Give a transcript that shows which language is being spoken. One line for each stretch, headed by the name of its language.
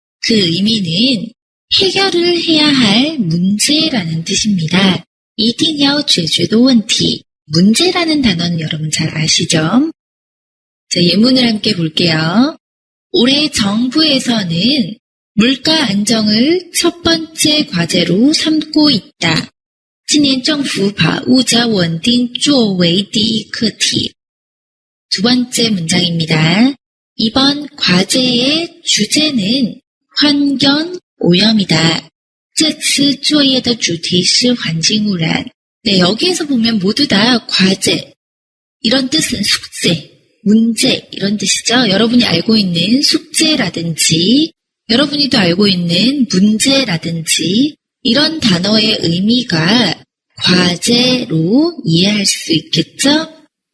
Korean: 그 의미는 해결을 해야 할 문제라는 뜻입니다.
Chinese: 一定要解决的问题.
Korean: 문제라는 단어는 여러분 잘 아시죠? 자, 예문을 함께 볼게요. 올해 정부에서는 물가 안정을 첫 번째 과제로 삼고 있다.
Chinese: 今年政府把物价稳定作为第一课题.
Korean: 두 번째 문장입니다. 이번 과제의 주제는 환경 오염이다.
Chinese: 这次作业的主题是环境污染.
Korean: 네, 여기에서 보면 모두 다 과제, 이런 뜻은 숙제, 문제 이런 뜻이죠. 여러분이 알고 있는 숙제라든지 여러분이 또 알고 있는 문제라든지 이런 단어의 의미가 과제로 이해할 수 있겠죠?